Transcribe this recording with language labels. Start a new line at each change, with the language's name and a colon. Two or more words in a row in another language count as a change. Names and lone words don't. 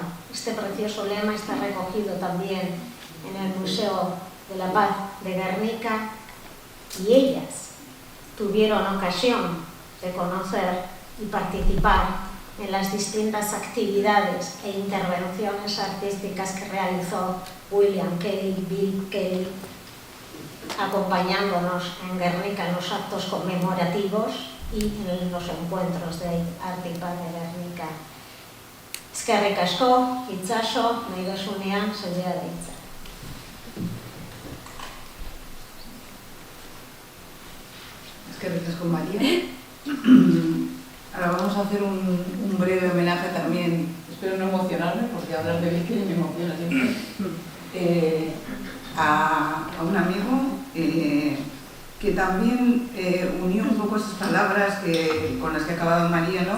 Spanish: Este precioso lema está recogido también en el Museo de la Paz de Guernica y ellas tuvieron ocasión de conocer y participar en las distintas actividades e intervenciones artísticas que realizó William Kelly, Bill Kelly, acompañándonos en Guernica en los actos conmemorativos y en los encuentros de arte y paz de Guernica.
Basque: Eskerrik asko, itxaso, nahi dozunean, zurea da hitza. Eskerrik asko, María.
Spanish: Ahora vamos a hacer un breve homenaje también, espero no emocionarme, porque hablar de Vicky me emociona siempre, a un amigo que también unió un poco esas palabras con las que ha acabado María, ¿no?